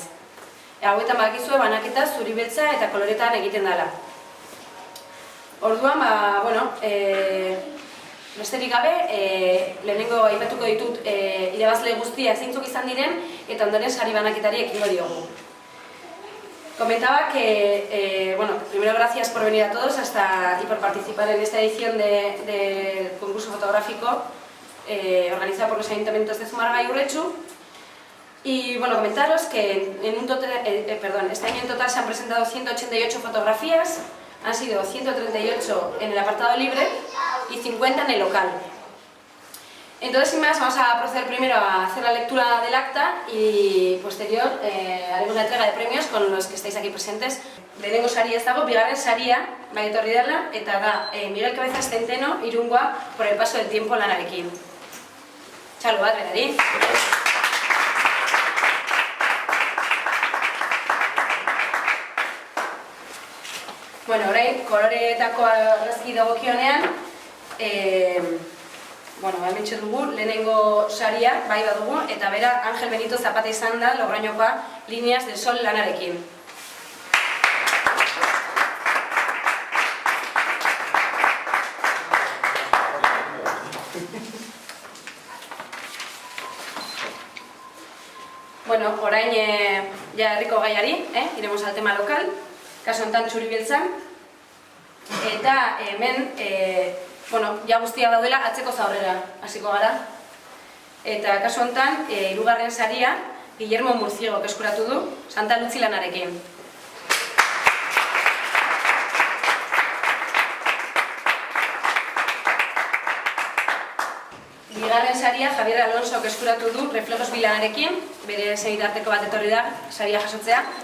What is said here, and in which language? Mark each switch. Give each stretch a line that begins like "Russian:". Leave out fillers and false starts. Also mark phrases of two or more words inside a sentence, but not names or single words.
Basque: Hauetan badakizue banaketa zuri beltza eta koloretan egiten dela. Orduan, besterik gabe, lehenengo aipatuko ditut irabazle guztiak zeintzuk izan diren eta ondoren sari banaketari ekingo diogu.
Spanish: Comentaba que, primero gracias por venir a todos y por participar en esta edición del concurso fotográfico organizado por los ayuntamientos de Zumarraga y Urretxu. Y comentaros que este año en total se han presentado 188 fotografías, han sido 138 en el apartado libre y 50 en el local. Entonces, sin más, vamos a proceder primero a hacer la lectura del acta y posterior haremos la entrega de premios con los que estáis aquí presentes.
Basque: Lehenengo saria ez dago, bigarren saria bai etorri dela, eta da Miguel Cabezas Centeno Irungoa por el paso del tiempo lanarekin. Txalo bat, berari. Orain, koloreetako argazki dagokionean, hementxe dugu, lehenengo saria, bai badugu, eta bera Ángel Benito Zapata izan da Logroñokoa Líneas del Sol lanarekin. Orain ja herriko gaiari,
Spanish: iremos al tema local,
Basque: kaso honetan txuri beltzan, eta hemen ja guztia daudela atzeko zaurrera hasiko gara. Eta kasu honetan, hirugarren saria Guillermo Murciego eskuratu du Santa Lutzi lanarekin. Bigarren saria Javier Alonso eskuratu du Reflejos bilanarekin, bere senitarteko bat etorri da saria jasotzea.